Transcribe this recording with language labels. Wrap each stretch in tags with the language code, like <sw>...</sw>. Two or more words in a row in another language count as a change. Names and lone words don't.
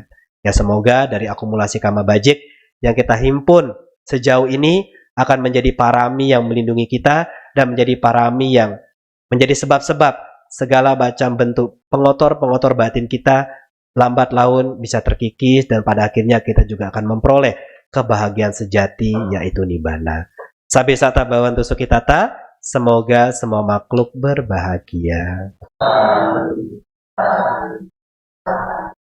<id>Ya semoga dari akumulasi karma bajik yang kita himpun sejauh ini akan menjadi parami yang melindungi kita dan menjadi parami yang menjadi sebab-sebab segala macam bentuk pengotor-pengotor batin kita lambat laun bisa terkikis dan pada akhirnya kita juga akan memperoleh kebahagiaan sejati yaitu Nibbana.</id> <pi>Sabbe satta bhavantu sukhitata,</pi> <id>semoga semua makhluk berbahagia.</id>